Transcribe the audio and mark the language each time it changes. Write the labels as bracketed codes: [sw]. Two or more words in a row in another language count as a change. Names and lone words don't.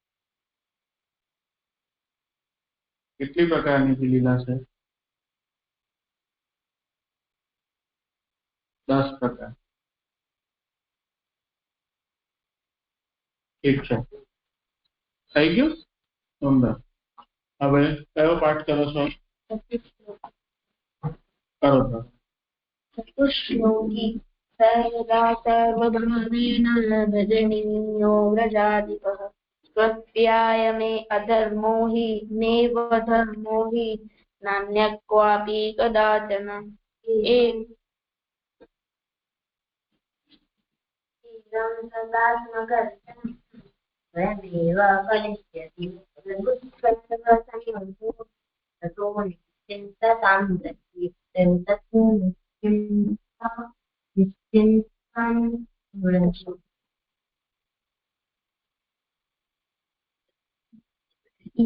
[gu] કેટલી પ્રકારની લીલા છે 10 પ્રકાર ઠીક છે થઈ ગયું સુંદર હવે કયો પાઠ કરો છો કરો છો [sa] चतुश्लोकी सर्वदा सर्वभावेन भजनीयो व्रजाधिपः स्वध्याय मे अधर्मो हि नैव धर्मो हि नान्यः क्वापि कदाचन स्वयमेव करिष्यति ततो निश्चिन्तां निश्चिन्तां व्रज